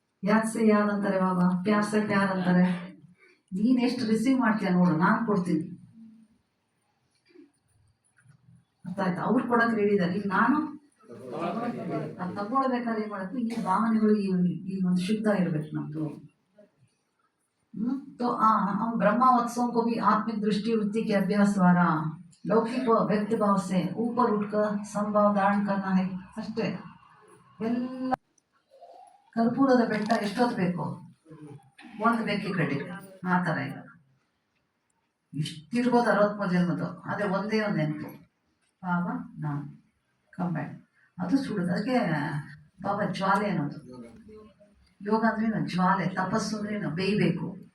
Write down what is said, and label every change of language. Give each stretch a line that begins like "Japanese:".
Kannada: ಯಾಕೆ ಯಾವ್ದು ಅಂತಾರೆ ಬಾಬಾ,
Hindi: ಪ್ಯಾರ್ ಸೆ ಪ್ಯಾರ್
Kannada: ಅಂತಾರೆ. ನೀನ್ ಎಷ್ಟು ರಿಸೀವ್ ಮಾಡ್ತೀಯ ನೋಡು, ನಾನು ಕೊಡ್ತೀನಿ. ಅರ್ಥ ಆಯ್ತಾ? ಅವ್ರು ಕೊಡಕ್ಕೆ ರೆಡಿ ಇದ್ದಾರೆ. ಈಗ ನಾನು ಅದು ತಗೊಳ್ಬೇಕಾದ್ರೆ ಏನ್ ಮಾಡಬೇಕು, ಈ ಭಾವನೆಗಳು ಈ ಒಂದು ಶುದ್ಧ ಇರ್ಬೇಕು ನಮ್ದು.
Hindi: तो हम ब्रह्मावत्सों को भी आत्मिक दृष्टि वृत्ति के अभ्यास द्वारा लौकिक व्यक्ति भाव से ऊपर उठकर संभाव धारण करना है
Kannada: ಅಷ್ಟೇ. ಎಲ್ಲ ಕರ್ಪೂರದ ಬೆಟ್ಟ ಎಷ್ಟೊತ್ತು ಬೇಕು, ಒಂದು ಬೆಂಕಿ ಕಡ್ಡಿ ಆ ಥರ. ಈಗ ಇಷ್ಟಿರ್ಬೋದು 63 ಜನ್ಮದ್ದು, ಅದೇ ಒಂದೇ ಒಂದು ನೆನಪು, ಬಾಬಾ ನಾನು ಕಂಬೈನ್. ಅದು ಸುಡುದು. ಅದಕ್ಕೆ ಬಾಬಾ ಜ್ವಾಲೆ ಅನ್ನೋದು. ಯೋಗ ಅಂದ್ರೆ ಜ್ವಾಲೆ, ತಪಸ್ಸು ಅಂದ್ರೆ ಬೇಯಬೇಕು.